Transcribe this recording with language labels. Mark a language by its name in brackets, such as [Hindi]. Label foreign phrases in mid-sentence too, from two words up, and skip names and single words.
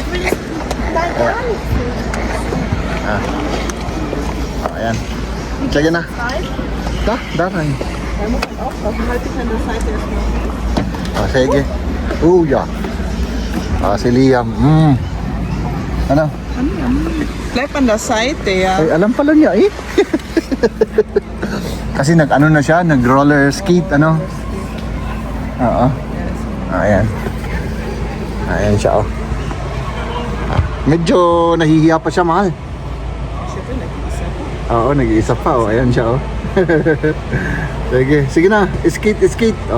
[Filipino] Ayan. Sige na. Daran. Sige. Ja. Si Liam. Ano? [German] Bleib an der Seite, ja. [Filipino] Ay, alam pala niya Kasi nag-ano na siya, nag-roller skate, Oo. Ayan. Ayan siya, Medyo nahihiya pa siya, mahal. Oo, nag-iisa pa, Ayan siya, Sige na, skate.